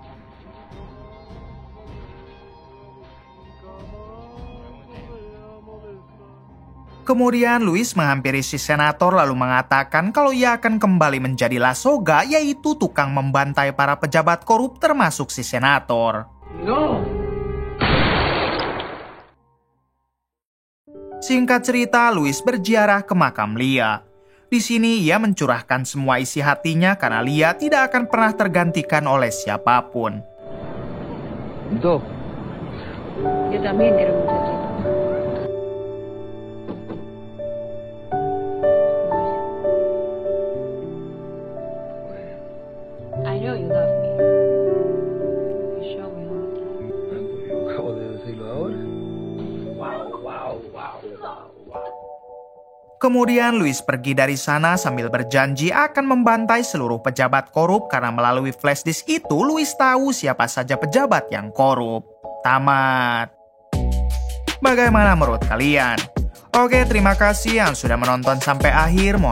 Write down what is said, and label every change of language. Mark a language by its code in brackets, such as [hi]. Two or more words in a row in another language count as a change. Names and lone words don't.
[id] Kemudian Louis menghampiri si senator lalu mengatakan kalau ia akan kembali menjadi La Soga, yaitu tukang membantai para pejabat korup termasuk si senator. No. Singkat cerita, Louis berziarah ke makam Lia. Di sini ia mencurahkan semua isi hatinya karena Lia tidak akan pernah tergantikan oleh siapapun. [es] Dos. Yo también quiero muchachito. [en] I know you love me. You show me all the time. [es] Acabo de decirlo ahora. [id] Kemudian Louis pergi dari sana sambil berjanji akan membantai seluruh pejabat korup karena melalui [en] flash disk [id] itu Louis tahu siapa saja pejabat yang korup. Tamat. Bagaimana menurut kalian? Oke, terima kasih yang sudah menonton sampai akhir.